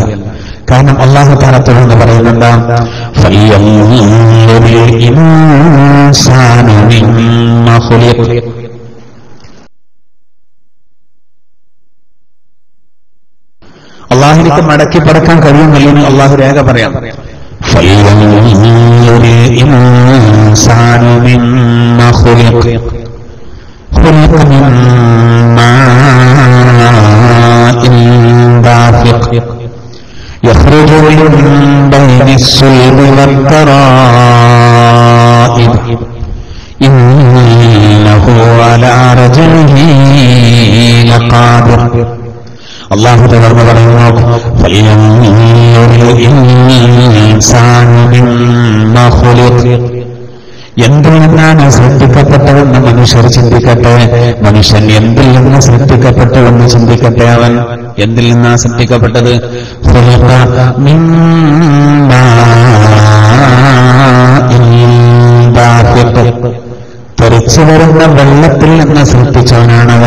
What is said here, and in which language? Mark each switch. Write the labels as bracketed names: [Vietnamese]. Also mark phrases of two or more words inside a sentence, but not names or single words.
[Malayalam] കാരണം [Arabic] الله تعالى [Malayalam] തുടർന്ന് പറയുന്നുണ്ട്, അള്ളാഹുവിലേക്ക് മടക്കി പടക്കാൻ കഴിയുന്നില്ലെന്ന് അള്ളാഹു രേഖ പറയാം. [Arabic] يخرج من بين الصلب والترائب إنه على رجعه لقادر. الله تعالى [Malayalam] പറയുന്നു, [Arabic] فلينظر الإنسان مما خلق. [Malayalam] എന്തിൽ നിന്നാണ് സൃഷ്ടിക്കപ്പെട്ടതെന്ന് മനുഷ്യർ ചിന്തിക്കട്ടെ. മനുഷ്യൻ എന്തിൽ നിന്ന് സൃഷ്ടിക്കപ്പെട്ടുവെന്ന് ചിന്തിക്കട്ടെ. അവൻ എന്തിൽ നിന്നാണ് സൃഷ്ടിക്കപ്പെട്ടത്? തെറിച്ചു വരുന്ന വെള്ളത്തിൽ നിന്ന് സൃഷ്ടിച്ചവനാണവൻ.